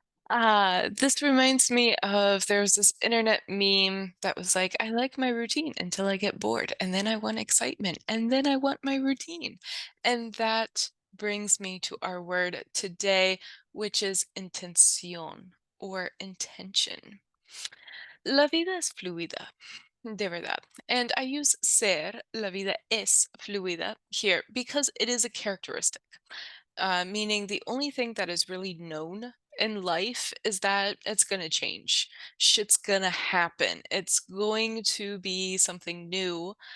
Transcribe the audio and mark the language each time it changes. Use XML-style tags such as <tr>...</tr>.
<en>This reminds me of there was this internet meme that was like, I like my routine until I get bored, and then I want excitement, and then I want my routine. And that brings me to our word today, which is intención or intention.</en> <es>La vida es fluida, de verdad.</es> <en>And I use ser,</en> <es>la vida es fluida</es> <en>here because it is a characteristic, meaning the only thing that is really known in life is that it's going to change. Shit's going to happen. It's going to be something new.</en>